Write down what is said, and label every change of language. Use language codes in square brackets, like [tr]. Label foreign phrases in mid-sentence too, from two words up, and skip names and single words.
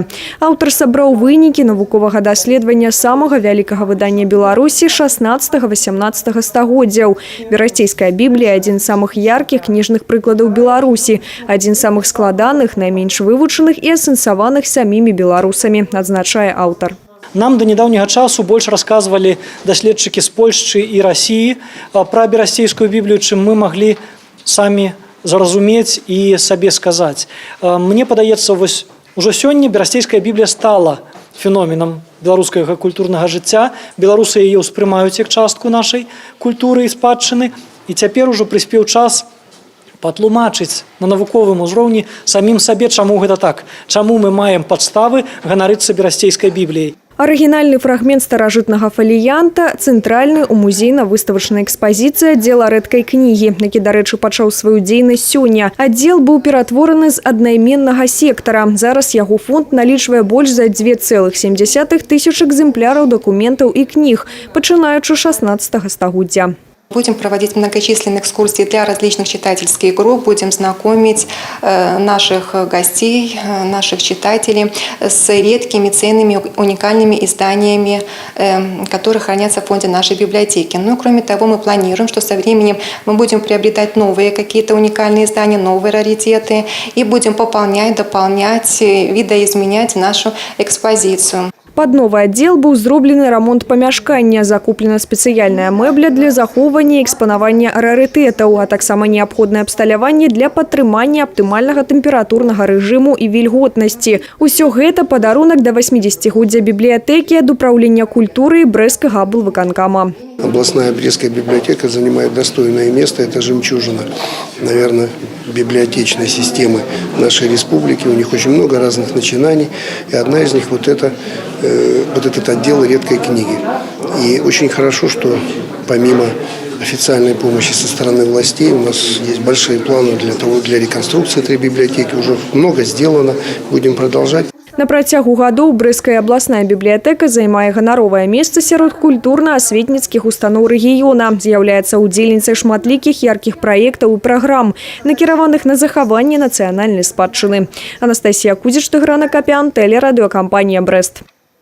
[be] Аўтар сабраў вынікі навуковага даследавання самага вялікага выдання Беларусі 16-18 стагоддзяў. Берасцейская Біблія – адзін з самых яркіх кніжных прыкладаў Беларусі, адзін з самых складаных, найменш вывучаных і асэнсаваных самімі беларусамі, адзначае аўтар. [ru] Нам до недавнего часу больше рассказывали доследчики с Польши и России про Берасцейскую Библию, чем мы могли сами зразумець и себе сказать. [be] Мне падаецца, [ru] уже сегодня Берасцейская Библия стала феноменом [be] беларускага культурнага жыцця. Беларусы яе ўспрымаюць як частку нашай культуры і спадчыны. І цяпер ужо прыспеў час патлумачыць на навуковым узроўні самім сабе, чаму гэта так, чаму мы маем падставы ганарыцца Берасцейскай Бібліяй. Арыгінальны фрагмент старажытнага фаліянта – цэнтральны ў музейна-выставачнай экспазіцыі аддзела рэдкай кнігі, які, дарэчы, пачаў сваю дзейнасць сёння. Аддзел быў ператвораны з аднайменнага сектара. Зараз яго фонд налічвае больш за 2,7 тысяч экземпляраў дакументаў і кніг, пачынаючы 16 стагоддзя. [ru] Будем проводить многочисленные экскурсии для различных читательских групп, будем знакомить наших гостей, наших читателей с редкими, ценными, уникальными изданиями, которые хранятся в фонде нашей библиотеки. Ну, кроме того, мы планируем, что со временем мы будем приобретать новые какие-то уникальные издания, новые раритеты и будем пополнять, дополнять, видоизменять нашу экспозицию. [be] Пад новы аддзел быў зроблены рамонт памяшкання, закуплена спецыяльная мэбля для захоўвання і экспанавання рарытэтаў, а таксама неабходнае абсталяванне для падтрымання аптымальнага тэмпературнага рэжыму і вільготнасці. Усё гэта падарунак да 80-годдзя бібліятэкі ад управлення культуры Брэсцкага аблвыканкама. [ru] Областная Брестская библиотека занимает достойное место. Это жемчужина, наверное, библиотечной системы нашей республики. У них очень много разных начинаний. И одна из них вот этот отдел редкой книги. И очень хорошо, что помимо официальной помощи со стороны властей у нас есть большие планы для реконструкции этой библиотеки. Уже много сделано. Будем продолжать. [be] На працягу гадоў Брэсцкая абласная бібліятэка займае ганаровае месца сярод культурна-асветніцкіх устаноў рэгіёна. З'яўляецца удзельніцай шматлікіх яркіх праектаў і праграм, накіраваных на захаванне нацыянальнай спадчыны. Анастасія Кузіч, Тыгран Акапян, телерадиокомпания «Брест».